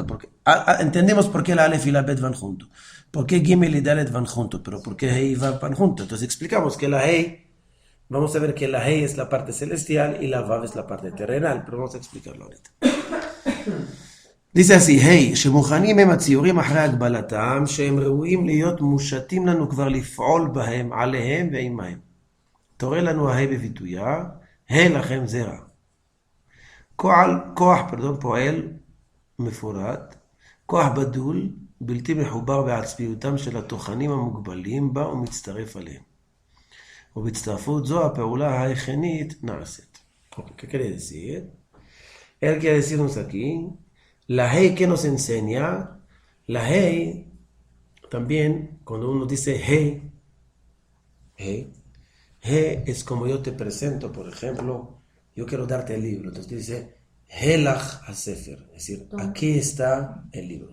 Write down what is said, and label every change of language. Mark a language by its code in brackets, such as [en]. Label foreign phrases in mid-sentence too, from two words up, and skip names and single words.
[es] Porque, entendemos por qué la Aleph y la Bet van juntos. ¿Por qué Gimel y Dalet van juntos? Pero ¿por qué Hey y Vav van juntos? Entonces explicamos que la Hey, vamos a ver que la Hey es la parte celestial y la Vav es la parte terrenal, pero vamos a explicarlo ahorita. dice así, [he] Hey, שמוכנים הם הציורים אחרי הגבלתם, שהם ראויים להיות מושתים לנו כבר לפעול בהם, עליהם ועימהם. תורה לנו ההי בביטויה, הי לכם זרע. כוח פועל מפורט, כוח בדול, בלתי מחובר בעצמיותם של התוכנים המוגבלים בה ומצטרף עליהם. ובהצטרפות זו הפעולה ההכנית נעשית. [es] ¿Qué quiere decir? Él quiere decirnos aquí, la Hey que nos enseña, la Hey, también cuando uno dice Hey, Hey es como yo te presento, por ejemplo, yo quiero darte el libro, entonces dice [he] הילך הספר, [es] es decir, aquí está el libro.